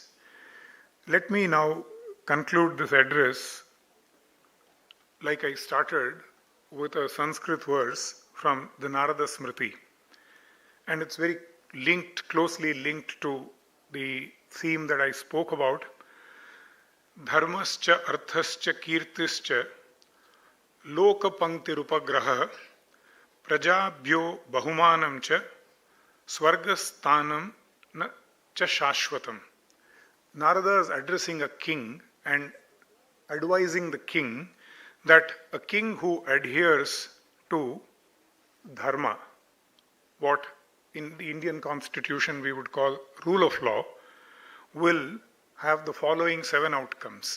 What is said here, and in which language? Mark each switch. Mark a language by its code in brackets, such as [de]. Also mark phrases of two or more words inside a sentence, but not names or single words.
[en] Let me now conclude this address like I started, with a Sanskrit verse from the Narada Smriti. And it's very closely linked to the theme that I spoke about. [sa] Dharmascha arthascha kirtischa lokapanktirupagraha prajabhyo bahumanam cha swargasthanam na cha shashvatam. [en] Narada is addressing a king and advising the king that a king who adheres to dharma, what in the Indian constitution we would call rule of law, will have the following 7 outcomes.